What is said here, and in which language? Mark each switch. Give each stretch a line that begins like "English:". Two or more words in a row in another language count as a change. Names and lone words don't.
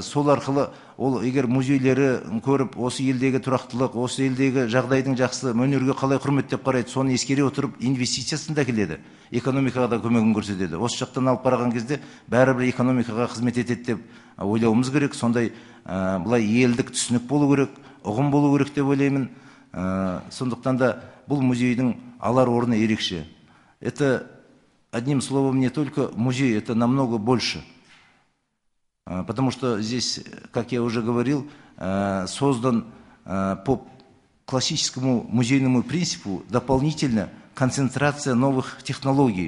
Kazakh: Сол арқылы ол егер музейлері көріп, осы елдегі тұрақтылық, осы елдегі жағдайдың жақсы, өнерге қалай құрметтеп қарайды, соны ескере отырып инвестициясын да келеді, экономикаға да көмегін көрсетеді. Осы жақтан алып қараған кезде бәрібір экономикаға қызмет етеді деп ойлауымыз керек. Сондай бұлай елдік түсінік болу керек, ұғым болу керек деп ойлаймын. Сондықтан да бұл музейдің алар орны ерекше.
Russian: Это одним словом не только музей, это намного больше. Потому что здесь, как я уже говорил, создан по классическому музейному принципу дополнительно концентрация новых технологий.